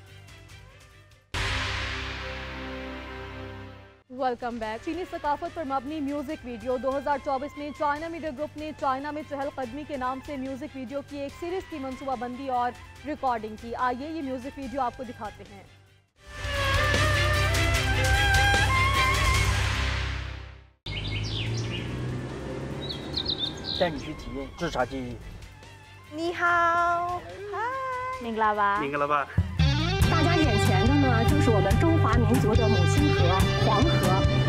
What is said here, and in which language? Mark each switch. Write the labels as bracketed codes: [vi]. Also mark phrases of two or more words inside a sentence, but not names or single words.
[en] Welcome back. [ur] چینی ثقافت پر مبنی [en] music video [ur] 2024 میں چائنا میڈیا گروپ نے چائنا میں چہل قدمی کے نام سے [en] music video [ur] کی ایک سیریز کی منصوبہ بندی اور ریکارڈنگ کی. آئیے یہ [en] music video [ur] آپ کو دکھاتے ہیں. [zh] 带你去体验制茶技艺。你好，明白吧？明白了吧？大家眼前的呢，就是我们中华民族的母亲河——黄河。